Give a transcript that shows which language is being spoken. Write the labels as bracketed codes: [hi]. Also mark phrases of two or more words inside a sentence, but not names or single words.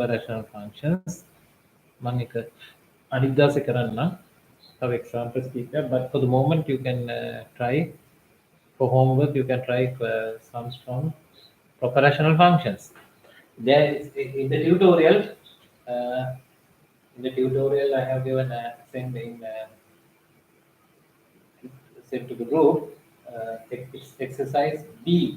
[en] rational functions [si] මම එක අනිත් දවසේ කරන්නම් තව examples කීපයක් [en] but for the moment you can try for homework you can try some from proper rational functions. There is, in the tutorial I have given sent to the group exercise B.